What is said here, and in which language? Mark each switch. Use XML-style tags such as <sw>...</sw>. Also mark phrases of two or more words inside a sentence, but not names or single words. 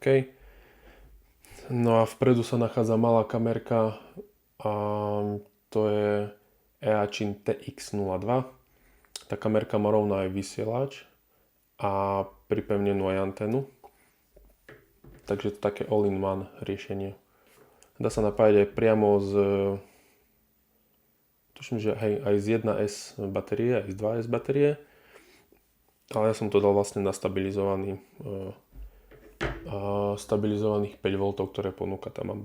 <sk>No a vpredu sa nachádza malá kamerka, a to je Eachin TX02. Tá kamerka má rovno aj vysielač a pripevnenú aj antenu. Takže to je také</sk> <en>all-in-one</en> <sk>riešenie. Dá sa napájať aj priamo tuším, že aj z 1S batérie, aj z 2S batérie. Ale ja som to dal vlastne na stabilizovaných 5 V, ktoré ponúka tá Mamba.</sk>